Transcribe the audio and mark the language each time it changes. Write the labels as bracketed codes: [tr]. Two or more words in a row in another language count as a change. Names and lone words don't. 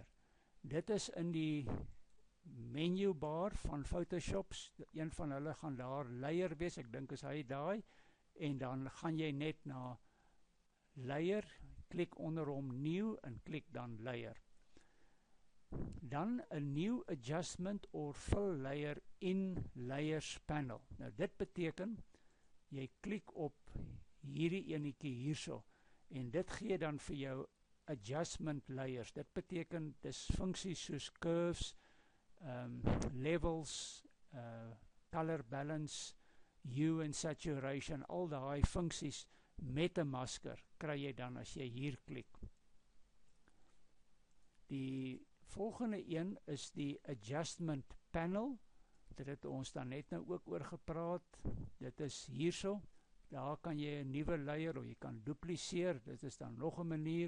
[af] Dit is in die [en] menu bar [af] van Photoshop, een van hulle gaan daar layer wees, ek dink is hy daai, en dan gaan jy net na layer, klik onder hom new, en klik dan layer. Dan 'n [en] new adjustment or fill layer in layers panel. [af] Nou dit beteken, jy klik op hierdie enetjie hierso, en dit gee dan vir jou [en] adjustment layers. [af] Dit beteken, dis funksies soos [en] curves, levels, color balance, hue and saturation, [af] al daai funksies met 'n masker kry jy dan as jy hier klik. Die volgende een is die [en] adjustment panel. [af] Dit het ons dan net nou ook oor gepraat. Dit is hierso. Daar kan jy 'n nuwe layer, of jy kan dupliseer, dit is dan nog 'n manier.